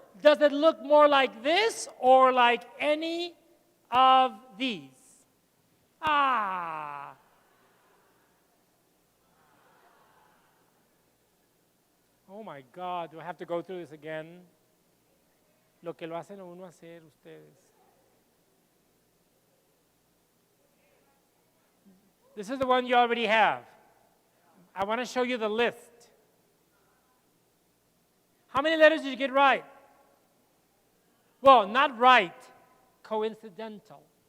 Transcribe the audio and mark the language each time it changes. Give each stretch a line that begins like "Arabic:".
English: Does it look more like this or like any of these? Ah. Oh my God, do I have to go through this again?
Spanish: Lo que lo hacen a uno hacer ustedes.
English: This is the one you already have. I want to show you the list. How many letters did you get right? Well, not right, coincidental.